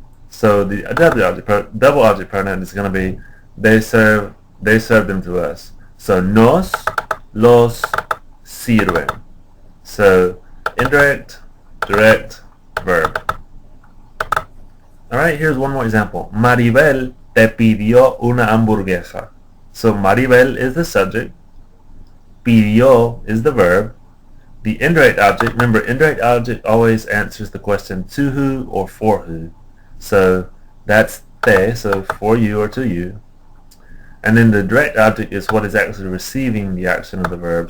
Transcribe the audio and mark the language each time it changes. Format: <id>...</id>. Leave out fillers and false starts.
<en>So the double object pronoun is going to be they serve them to us. So</en> <es>nos los sirven.</es> <en>So indirect, direct, verb. Alright, here's one more example.</en> <es>Maribel te pidió una hamburguesa.</es> <en>So Maribel is the subject. Pidió is the verb. The indirect object, remember indirect object always answers the question to who or for who. So that's te, so for you or to you. And then the direct object is what is actually receiving the action of the verb.</en>